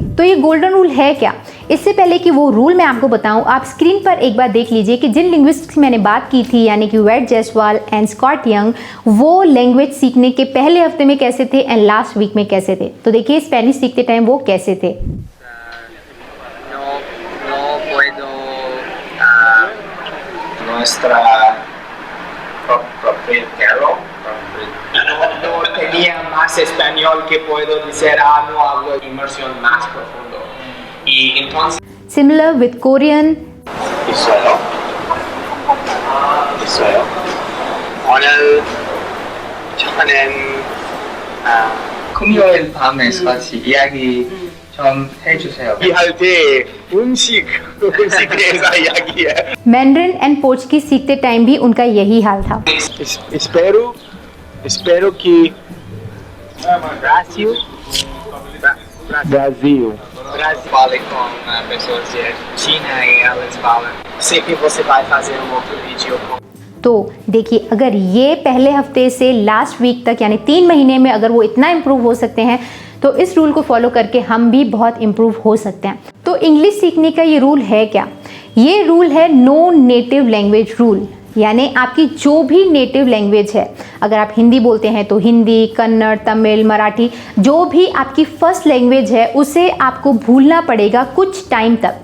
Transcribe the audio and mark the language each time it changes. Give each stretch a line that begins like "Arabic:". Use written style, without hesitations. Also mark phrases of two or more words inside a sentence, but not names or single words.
Hindi: तो ये
English: golden rule
Hindi: है क्या? इससे पहले कि वो रूल मैं आपको बताऊं, आप स्क्रीन पर एक बार देख लीजिए कि जिन लिंग्विस्ट्स की मैंने बात की थी, यानी कि वेड जयसवाल एंड स्कॉट यंग, वो लैंग्वेज सीखने के पहले हफ्ते में कैसे थे एंड
English: last week
Hindi: में कैसे थे। तो देखिए, स्पेनिश सीखते टाइम वो कैसे थे।
Spanish: No tenía más español que puedo decir, no hablo inmersión más profundo. Y entonces
English: Similar with Korean.
Korean: 있어요. 오늘 저는 금요일 밤에 같이 이야기 좀 해주세요. 이할 때 음식에 대해서 이야기해.
English: Mandarin and Portuguese
Hindi: सीखते टाइम भी उनका यही हाल था।
Portuguese: Espero que Brasil fale com pessoas de China e elas falam. Sei que você vai fazer outro vídeo.
Hindi: तो देखिए, अगर ये पहले हफ्ते से
English: last week
Hindi: तक, यानी 3 महीने में अगर वो इतना इम्प्रूव हो सकते हैं, तो इस रूल को फॉलो करके हम भी बहुत इम्प्रूव हो सकते हैं। तो इंग्लिश सीखने का ये रूल है क्या? ये रूल है
English: no native language rule,
Hindi: यानी आपकी जो भी
English: native language
Hindi: है, अगर आप हिंदी बोलते हैं तो हिंदी, कन्नड़, तमिल, मराठी, जो भी आपकी
English: first language
Hindi: है उसे आपको भूलना पड़ेगा कुछ टाइम तक।